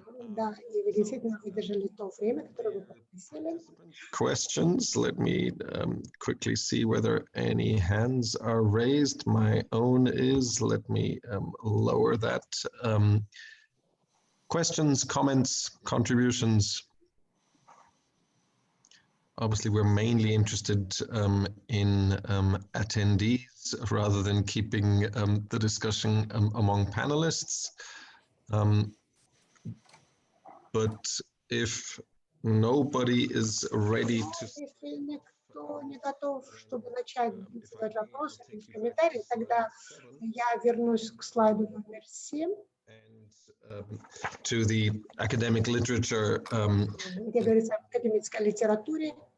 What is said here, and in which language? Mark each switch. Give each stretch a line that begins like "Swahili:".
Russian: Да, и вы действительно выдержали то время, которое вы попросили.
English: Questions. Let me quickly see whether any hands are raised. My own is. Let me lower that. Questions, comments, contributions. Obviously, we're mainly interested in attendees rather than keeping the discussion among panelists. But if nobody is ready to...
Russian: Если никто не готов, чтобы начать задавать вопросы или комментарии, тогда я вернусь к слайду номер 7.
English: To the academic literature,
Russian: где говорится об академической литературе,